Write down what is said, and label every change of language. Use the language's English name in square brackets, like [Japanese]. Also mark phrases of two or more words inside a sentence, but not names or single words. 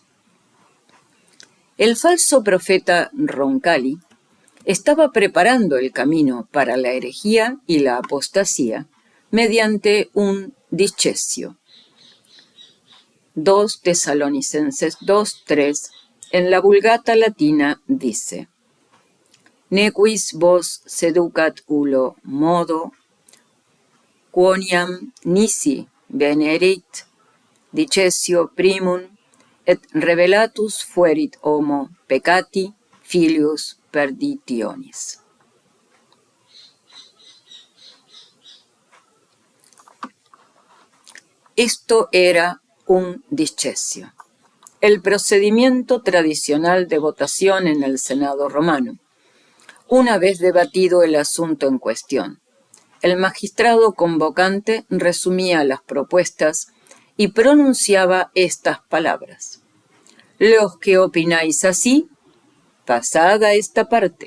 [Spanish] El falso profeta Roncalli estaba preparando el camino para la herejía y la apostasía mediante un discesio. 2 Tesalonicenses 2:3 en la Vulgata latina dice: [Latin] Nequis vos seducat ulo modo, quoniam nisi venerit, dicesio primum, et revelatus fuerit homo peccati, filius perditionis. [Spanish] Esto era un discesio, el procedimiento tradicional de votación en el Senado romano. Una vez debatido el asunto en cuestión, el magistrado convocante resumía las propuestas y pronunciaba estas palabras: los que opináis así, pasad a esta parte.